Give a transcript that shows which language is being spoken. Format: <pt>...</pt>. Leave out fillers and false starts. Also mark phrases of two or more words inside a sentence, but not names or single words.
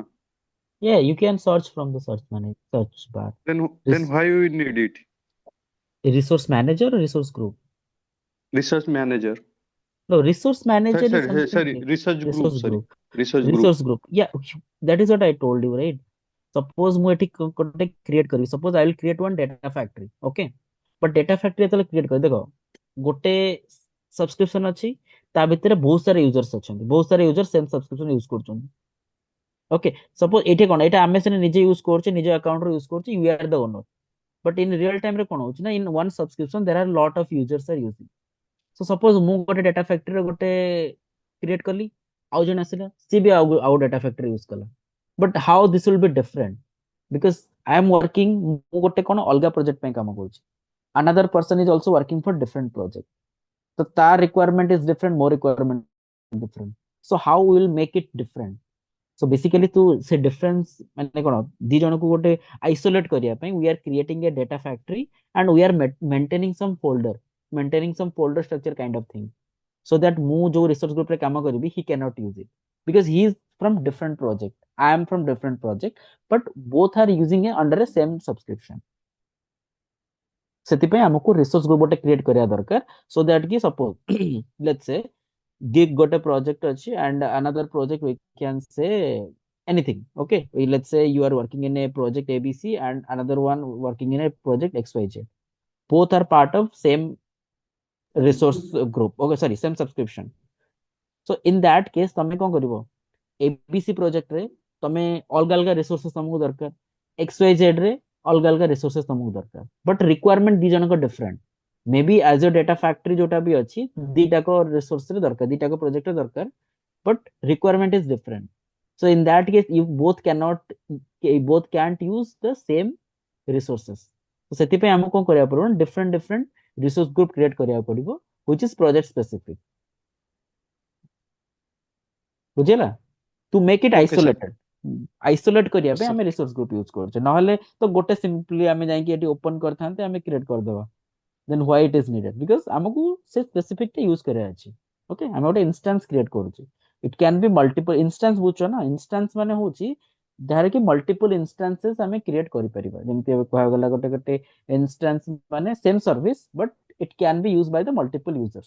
<en>Yeah, you can search from the search bar. Then why we need it? Resource manager or resource group? Research manager. No, resource Sorry, manager is sorry, something sorry. like Research group. resource Sorry, group. research group. Resource group. Yeah, that is what I told you, right? Suppose</en> <or>ମୁଁ ଏଠି ଗୋଟେ</or> <en>create କରିବି, suppose I will create one data factory, okay? But data factory</en> <or>ଯେତେବେଳେ create କରି ଦେଖ ଗୋଟେ subscription ଅଛି, ତା ଭିତରେ ବହୁତ ସାରା users ଅଛନ୍ତି, ବହୁତ ସାରା users</or> <en>same subscription use</en> <or>କରୁଛନ୍ତି, okay? Suppose ଏଠି କଣ ଏଇଟା ଆମେ ସିନା ନିଜେ use କରୁଛେ, ନିଜ account ରୁ use କରୁଛେ,</or> <en>you are the owner, but in real time</en> <or>ରେ କଣ ହଉଛି ନା,</or> <en>in one subscription there are lot of users are using. So suppose</en> <or>ମୁଁ ଗୋଟେ data factory ର ଗୋଟେ create କଲି, ଆଉ ଜଣେ ଆସିଲା ସିଏ ବି ଆଉ data factory use କଲା,</or> <en>but how this will be different, because I am working</en> <or>ମୁଁ ଗୋଟେ କଣ ଅଲଗା project ପାଇଁ କାମ କରୁଛି,</or> <en>another person is also working for different project, so ତା requirement is different, more requirement is different, so how we will make it different? So basically to say difference</en> <or>ମାନେ କଣ ଦି ଜଣକୁ ଗୋଟେ isolate କରିବା ପାଇଁ</or> <en>we are creating a data factory and we are maintaining some folder structure kind of thing, so that</en> <or>ମୁଁ ଯୋଉ</or> <en>research group</en> <or>ରେ କାମ କରିବି</or> <en>he cannot use it because he is from different project, I am from different project, but both are using it under a same subscription.</en> <or>ସେଥିପାଇଁ ଆମକୁ</or> <en>resource group</en> <or>ଗୋଟେ create କରିବା ଦରକାର,</or> <en>so that କି suppose let's say Geek got a project and another project we can say anything, okay? Let's say you are working in a project ABC and another one working in a project XYZ, both are part of same resource group, okay, sorry, same subscription.</en> <or>So in that case ତମେ କଣ କରିବ, ABC project ରେ ତମେ ଅଲଗା ଅଲଗା resources ତମକୁ ଦରକାର, XYZ ରେ ଅଲଗା ଅଲଗା resources ତମକୁ ଦରକାର,</or> <en>but requirement</en> <or>ଦି ଜଣଙ୍କ different,</or> <en>maybe as a data factory</en> <or>ଯୋଉଟା ବି ଅଛି ଦିଟାକ resource ରେ ଦରକାର, ଦିଟାକ project ରେ ଦରକାର,</or> <en>but requirement is different. So in that case you both can't use the same resources.</en> <or>So ସେଥିପାଇଁ ଆମକୁ କଣ କରିବାକୁ ପଡିବ,</or> <en>different resource group create</en> <or>କରିବାକୁ ପଡିବ</or> <en>which is project specific. ବୁଝିଲା? To make it Okay, sir. isolated, isolate କରିବା Yes,</en> <or>ପାଇଁ</or> <en>sir.</en> <or>ଆମେ</or> <en>resource group use</en> <or>କରୁଛେ, ନହେଲେ ତ ଗୋଟେ simply ଆମେ ଯାଇକି ଏଠି open କରିଥାନ୍ତେ, ଆମେ create କରିଦେବା,</or> <en>then why it is needed?</en> <or>Because ଆମକୁ ସେ specific ଟା use କରିବାର ଅଛି, okay? ଆମେ ଗୋଟେ</or> <en>instance create କରୁଛେ, it can be multiple instance,</en> <or>ବୁଝୁଛ ନା? instance ମାନେ ହଉଛି ଯାହାର କି multiple instances ଆମେ create କରିପାରିବା, ଯେମିତି ଏବେ କୁହାଗଲା ଗୋଟେ instance ମାନେ</or> <en>same service but it can be used by the multiple users.</en>